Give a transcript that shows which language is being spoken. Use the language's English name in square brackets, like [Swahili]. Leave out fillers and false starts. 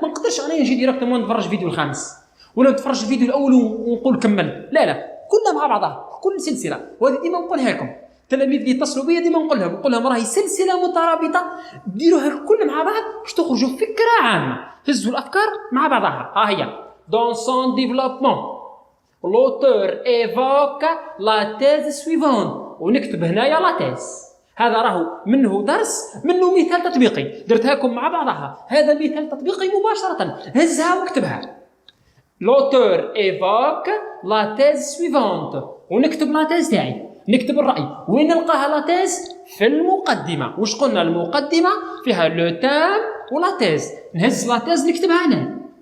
[Arabic] ما نقدرش أنا نجي ديريكتومون نتفرج فيديو الخامس ولا نتفرج الفيديو الأول ونقول كمل، لا كلها مع بعضها كل سلسلة. وهذه ديما نقولها لكم التلاميذ اللي يتصلوا بيا ديما نقول لهم راهي سلسلة مترابطة، ديروها الكل مع بعض باش تخرجوا فكرة عامة، هزوا الأفكار مع بعضها. [French] هي dans son développement l'auteur évoque la thèse suivante [Arabic] ونكتب هنايا لا تيز. هذا راهو منه درس، منه مثال تطبيقي درتها لكم مع بعضها. هذا مثال تطبيقي مباشرة، هزها واكتبها. [French] l'auteur évoque la thèse suivante [Arabic] ونكتب لا تيز تاعي، نكتب الرأي. وين نلقاها لا تيز؟ في المقدمة. وش قلنا المقدمة فيها لو تام ولا تيز، نهز لا تيز نكتبها هنا.